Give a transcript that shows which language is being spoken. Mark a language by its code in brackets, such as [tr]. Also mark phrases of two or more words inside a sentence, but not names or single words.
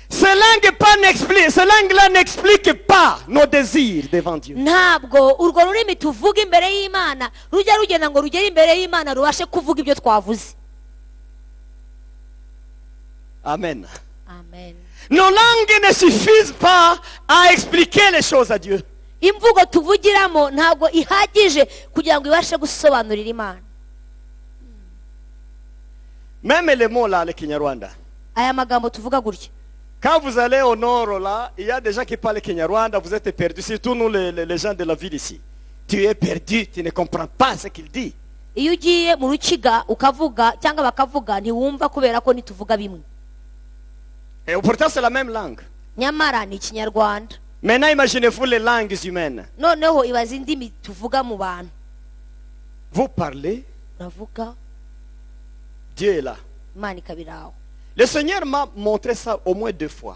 [fr] Ces langues-là n'expliquent pas nos désirs devant Dieu. [rw] ntabwo urwo rurimi tuvuga imbere y'Imana rujya rugenda ngo rugere imbere y'Imana rubashe kuvuga ibyo twavuze. Amen. Amen. [fr] Nos langues ne suffisent pas à expliquer les choses à Dieu. [rw] Imvugo tuvugiramo ntabwo ihagije kugira ngo ibashe gusobanurira Imana. [fr] Même les mots là, le Kinyarwanda. [rw] Aya magambo tuvuga gutya. [fr] Quand vous allez au nord là, il y a des gens qui parlent Kinyarwanda, vous êtes perdus, surtout nous les gens de la ville ici. Tu es perdu, tu ne comprends pas ce qu'il dit. [rw] Iyo ugiye mu rukiga ukavuga cyangwa bakavuga ntiwumva kubera ko nituvuga bimwe. [fr] Et pourtant c'est la même langue. [rw] Nyamara ni Ikinyarwanda. [fr] Maintenant imaginez-vous les langues humaines. [rw] Noneho ibaza indimi tuvuga mu bantu. [fr] Vous parlez, [rw] Uravuga [fr] Dieu est là. [rw] Imana ikabiraho. [fr] Le Seigneur m'a montré ça au moins 2 fois.